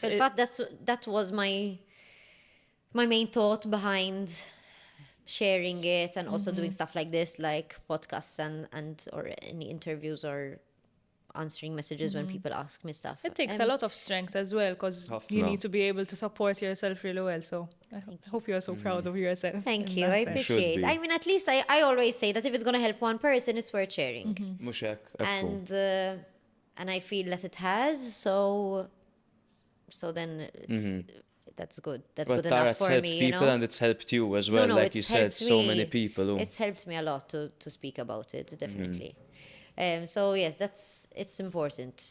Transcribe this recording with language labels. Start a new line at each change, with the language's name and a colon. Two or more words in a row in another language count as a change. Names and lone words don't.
English: in fact, that was my main thought behind sharing it and also doing stuff like this, like podcasts and or any interviews or answering messages when people ask me stuff. it takes a lot of strength as well, because you Ħafna. need to be able to support yourself really well. So I hope you're so proud of yourself. Thank in you. that I sense. appreciate. be. I mean, at least I always say that if it's gonna help one person, it's worth sharing,
Maltese: Mhux hekk, ekku.
English: and I feel that it has. So then that's good. That's But good Tara, enough it's for helped me, you people know. and it's helped you as well. No, Like you it's said, helped so me. many people. It's helped me a lot to speak about it, definitely. So yes, it's important.